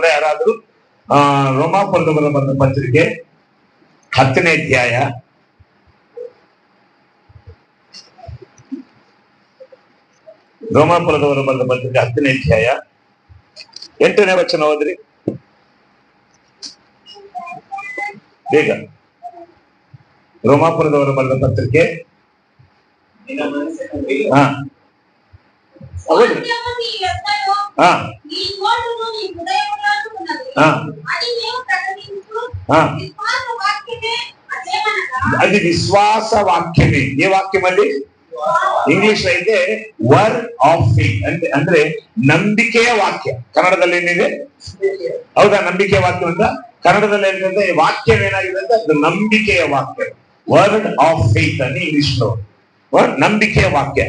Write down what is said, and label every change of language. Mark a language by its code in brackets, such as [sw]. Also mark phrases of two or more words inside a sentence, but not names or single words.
[kn] ಯಾರಾದ್ರೂ ರೋಮಾಪುರದವರ ಬಂದ ಪತ್ರಿಕೆ 10ನೇ ಅಧ್ಯಾಯ 8ನೇ ವಚನ ಓದ್ರಿ ಬೇಗ. ರೋಮಾಪುರದವರ ಬರೆದ ಪತ್ರಿಕೆ [te] అది విశ్వాಸ వాక్యమే. ఏ వాక్యం అది? [kn] ಇಂಗ್ಲಿಷ್ అయితే [en] word of faith [kn] ಅಂದ್ರೆ ನಂಬಿಕೆಯ ವಾಕ್ಯ. ಕನ್ನಡದಲ್ಲಿ ಏನಿದೆ? ಹೌದಾ? ನಂಬಿಕೆಯ ವಾಕ್ಯ ಅಂತ ಕನ್ನಡದಲ್ಲಿ ಏನಂದ್ರೆ ವಾಕ್ಯವೇನಾಗಿದೆ ಅಂತ, ಅದು ನಂಬಿಕೆಯ ವಾಕ್ಯ. [en] word of faith [kn] అని [en] English word [kn] ನಂಬಿಕೆಯ ವಾಕ್ಯ.